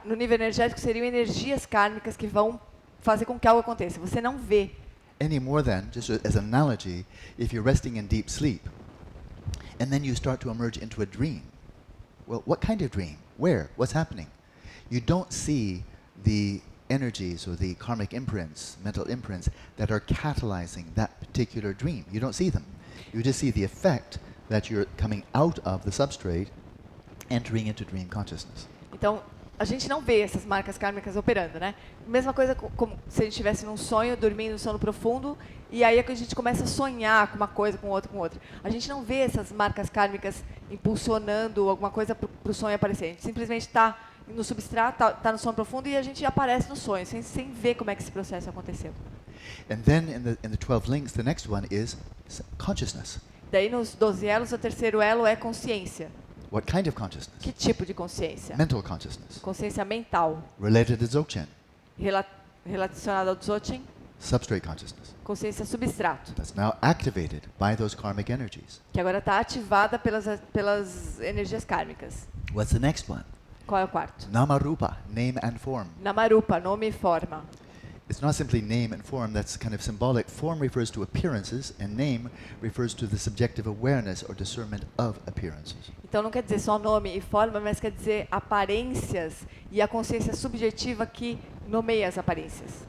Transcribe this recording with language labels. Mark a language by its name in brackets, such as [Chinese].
[Portuguese] No nível energético seriam energias kármicas que vão fazer com que algo aconteça. Você não vê. [English] Any more than, just as an analogy, if you're resting in deep sleep, and then you start to emerge into a dream. Well, what kind of dream? Where? What's happening? You don't see the energies or the karmic imprints, mental imprints, that are catalyzing that particular dream. You don't see them. You just see the effect that you're coming out of the substrate, entering into dream consciousness. [Portuguese] Então, a gente não vê essas marcas kármicas operando, né? Mesma coisa como se a gente estivesse num sonho, dormindo no sono profundo, e aí é que a gente começa a sonhar com uma coisa, com outra, com outra. A gente não vê essas marcas kármicas impulsionando alguma coisa para o sonho aparecer. A gente simplesmente está no substrato, está no sono profundo e a gente aparece no sonho, sem ver como é que esse processo aconteceu. [English] And then in the 12 links, the next one is consciousness. [Portuguese] Daí nos 12 elos, o terceiro elo é consciência. [English] What kind of consciousness? [Portuguese] Que tipo de consciência? [English] Mental consciousness. [Portuguese] Consciência mental. [English] Related to Dzogchen. [Portuguese] Relacionada ao Dzogchen. [English] Substrate consciousness. [Portuguese] Consciência substrato. [English] That's now activated by those karmic energies. [Portuguese] Que agora está ativada pelas energias kármicas. [English] What's the next one? [Portuguese] Qual é o quarto? [English] Namarupa, name and form. [Portuguese] Namarupa, nome e forma. [English] It's not simply name and form, that's kind of symbolic. Form refers to appearances, and name refers to the subjective awareness or discernment of appearances. [Portuguese] Então não quer dizer só nome e forma, mas quer dizer aparências e a consciência subjetiva que nomeia as aparências.